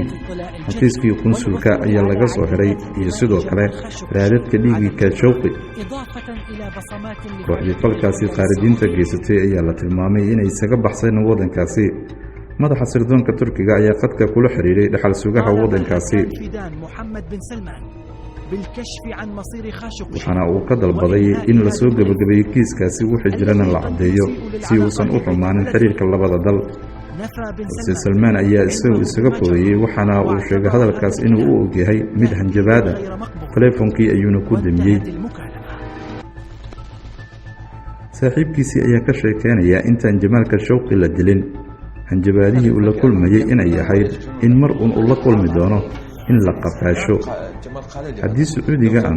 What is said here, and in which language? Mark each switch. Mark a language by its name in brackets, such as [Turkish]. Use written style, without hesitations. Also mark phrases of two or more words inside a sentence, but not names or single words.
[Somali] xafiiskii qunsulka ayaa laga soo xiray iyo sidoo kale raadadka dhiigii Khashoggi. kooxdii falkaasi qaaridiinta geysatay ayaa la tilmaamay inay isaga baxseen waddankaasi. madaxa sirdoonka Turkiga ayaa qadka kula xiriiray dhaxal sugaha waddankaasi. [Arabic] بالكشف عن مصير خاشقجي [Somali] waxaana uu ka dalbaday in la soo gabagabeeyo kiiskaasi wixii jirana la caddeeyo si uusan u xumaanin xiriirka labada dal [Arabic] نفى بن [Somali] balse salmaan ayaa isaga fogeeyey waxaana uu sheegay hadalkaas inuu u ogyahay mid hanjabaada taleefonkii ayuuna ku damiyey saaxiibkiisii ayaa ka sheekeynaya intaan Jamaal Khashoggi la dilin hanjabaadihii uu la kulmayay inay ahayd in mar uun uu la kulmi doono in la qafaasho haddii Sacuudiga aan